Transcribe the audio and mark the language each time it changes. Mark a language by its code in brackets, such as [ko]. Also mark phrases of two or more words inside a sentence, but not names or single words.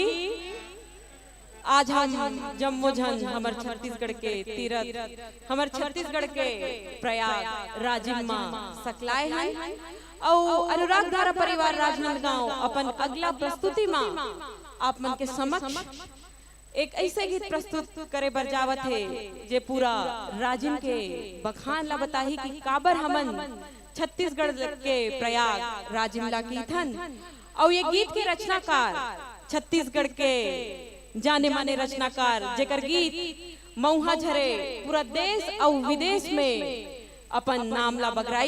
[hne] आज हम जम्मोजन हमार छत्तीसगढ़ के तीरथ हमार छत्तीसगढ़ के प्रयाग राजीव मां सकलाए हैं और अनुराग धारा परिवार राजनांदगांव अपन अगला प्रस्तुति मां आप मन के समक्ष एक ऐसे गीत प्रस्तुत करे बर जावत है जे पूरा राजिम के बखान ला बताही कि काबर हमन छत्तीसगढ़ के प्रयाग राजिमला की थन और ये गीत के रचनाकार छत्तीसगढ़ के जाने माने रचनाकार जेकर गीत मऊहा झरे पूरा देश और विदेश में अपन नामला बगराई